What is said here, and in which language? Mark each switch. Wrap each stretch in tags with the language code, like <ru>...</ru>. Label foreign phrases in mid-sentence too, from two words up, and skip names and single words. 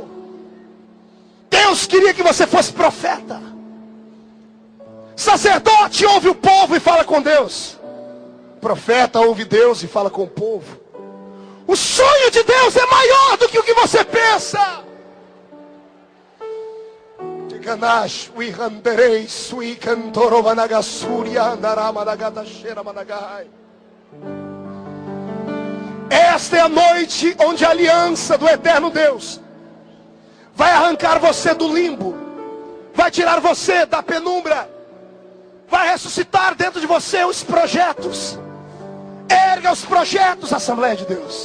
<pt>Deus queria que você fosse profeta. Sacerdote ouve o povo e fala com Deus. Profeta ouve Deus e fala com o povo. O sonho de Deus é maior do que o que você pensa. Ganash, we handerei, sui cantoro vanagasuria, naramanagata managai. Esta é a noite onde a aliança do eterno Deus vai arrancar você do limbo, vai tirar você da penumbra, vai ressuscitar dentro de você os projetos. Erga os projetos, Assembleia de Deus.</pt>